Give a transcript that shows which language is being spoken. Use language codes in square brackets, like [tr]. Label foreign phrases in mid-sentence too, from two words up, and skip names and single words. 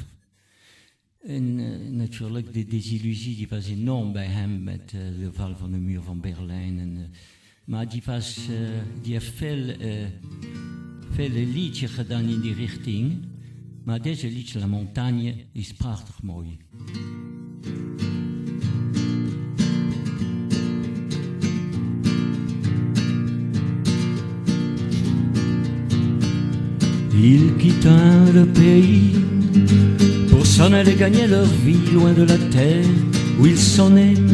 [nl] En natuurlijk, de desillusie die was enorm bij hem met de val van de muur van Berlijn. Maar die heeft veel liedjes gedaan in die richting. Maar deze liedje, La Montagne, is prachtig mooi. [fr] Ils quittent le pays pour s'en aller gagner leur vie loin de la terre où ils sont nés.